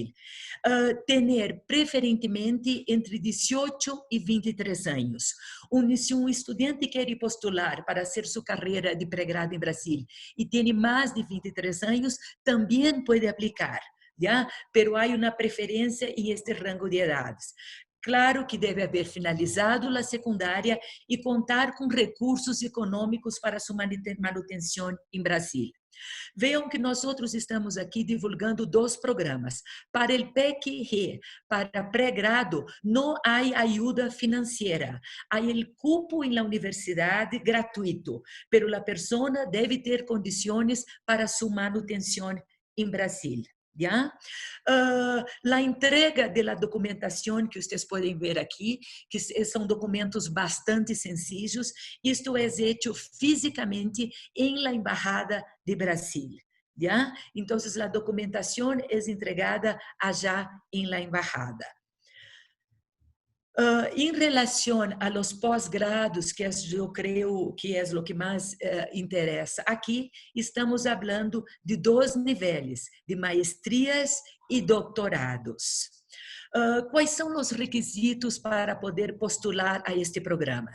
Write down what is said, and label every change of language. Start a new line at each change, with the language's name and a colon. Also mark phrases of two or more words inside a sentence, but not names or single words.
Portuguese: Ter preferentemente entre 18 e 23 anos. Se um estudante quer postular para fazer sua carreira de pré-grado em Brasil e tem mais de 23 anos, também pode aplicar, ¿ya? Pero há uma preferência em
Spanish: este rango de edades.
Portuguese: Claro que deve haver finalizado a secundária e contar com recursos econômicos para sua manutenção em Brasil. Vejam que nós outros estamos aqui divulgando 2 programas. Para o PEC-RE, para pré-grado, não há ajuda financeira. Há o cupo na universidade gratuito, pero a pessoa deve ter condições para sua manutenção em Brasil. ¿Ya?
Spanish: La entrega de la documentación que ustedes pueden ver aquí, que son documentos bastante sencillos, esto es hecho físicamente en la Embajada de Brasil. ¿Ya? Entonces, la documentación es entregada allá en la Embajada.
Portuguese: Em relação
Spanish: a los
Portuguese: pós-grados, que eu creio que é o que mais interessa aqui, estamos falando de 2 níveis, de maestrias e doutorados. Quais são os requisitos para poder postular a este programa?